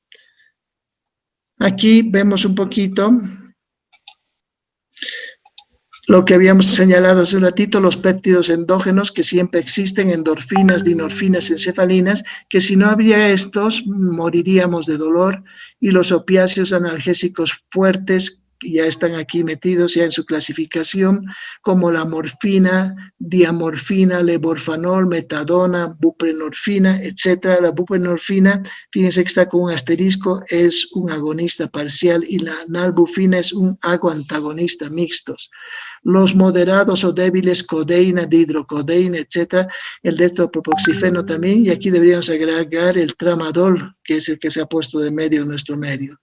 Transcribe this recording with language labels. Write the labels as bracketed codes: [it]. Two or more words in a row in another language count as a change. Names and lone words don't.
[es] Aquí vemos un poquito lo que habíamos señalado hace un ratito: los péptidos endógenos que siempre existen, endorfinas, dinorfinas, encefalinas, que si no habría estos, moriríamos de dolor. Y los opiáceos analgésicos fuertes, que ya están aquí metidos ya en su clasificación, como la morfina, diamorfina, levorfanol, metadona, buprenorfina, etc. La buprenorfina, fíjense que está con un asterisco, es un agonista parcial, y la nalbufina es un agoantagonista mixtos. Los moderados o débiles, codeína, dihidrocodeína, etc. El dextropropoxifeno también, y aquí deberíamos agregar el tramadol, que es el que se ha puesto de medio en nuestro medio.